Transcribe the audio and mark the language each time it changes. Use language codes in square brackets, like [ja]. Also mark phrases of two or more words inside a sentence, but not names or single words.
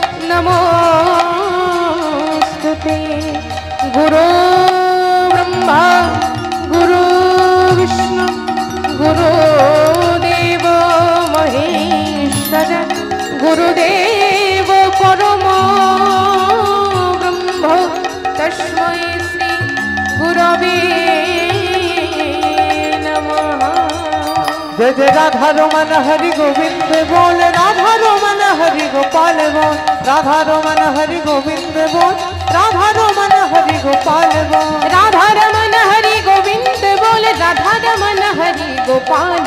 [sa] नमोस्तुते गुरु ब्रह्मा गुरु विष्णु गुरुदेव महेश्वर गुरुदेव परमो ब्रह्म तस्मै श्री गुरवे नमः [hi] जय जय राधा रमन हरि गोविंद बोल राधा रमन हरि गोपाल बोल राधा रमन हरि गोविंद बोल राधा रमन हरि गोपाल बोल राधा रमन हरि गोविंद बोल राधा रमन हरि गोपाल